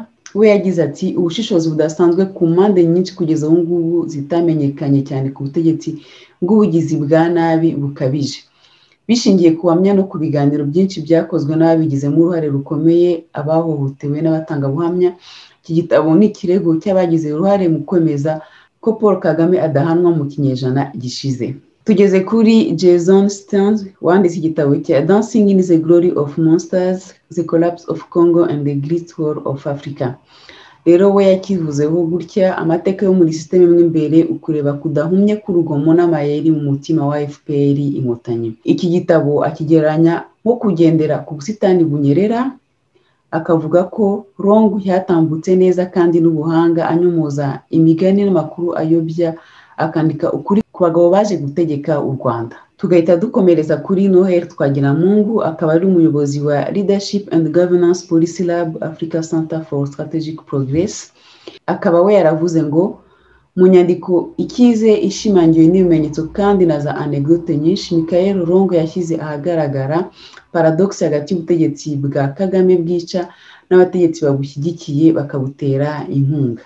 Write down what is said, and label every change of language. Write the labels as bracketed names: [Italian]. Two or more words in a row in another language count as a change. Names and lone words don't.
[Kinyarwanda] We yagize ati, ubushishozi budasanzwe ku mpande nyinshi kugeza ubu ngubu zitamenyekanye cyane ku butegetsi bw'ubugizi bwa nabi bukabije, bishingiye ku buhamya no ku biganiro byinshi byakozwe n'ababigizemo uruhare rukomeye, abahohotewe n'abatangabuhamya. Iki gitabo ni ikirego cy'abagize uruhare mu kwemeza ko Paul Kagame adahanwa mu kinyejana gishize. Tugeze kuri Jason Stearns, wanditse igitabo cya Dancing in the Glory of Monsters, The Collapse of Congo and the Great War of Africa. Rero we yakivuzeho gutya, amateka yo muri systeme imwe imbere, ukureba kudahumye k'urugomo n'amayeri mu mutima wa FPR Inkotanyi. Iki gitabo akigeranya nko kugendera ku busitani bunyerera, akavuga ko Long yatambutse neza kandi n'ubuhanga, anyomoza imigani n'amakuru ayobya, akandika ukuri ku bagabo baje gutegeka u Rwanda. Tugahita dukomereza kuri Noel Twagiramungu, akaba ari umuyobozi wa Leadership and Governance Policy Lab Africa Center for Strategic Progress. Akaba we yaravuze ngo, mu nyandiko ikize ishimangiwe n'ibimenyetso kandi na za anecdote nyinshi, Michael Long yashyize ahagaragara paradox hagati y'ubutegetsi bwa Kagame bwica n'abategetsi babushyigikiye bakabutera inkunga.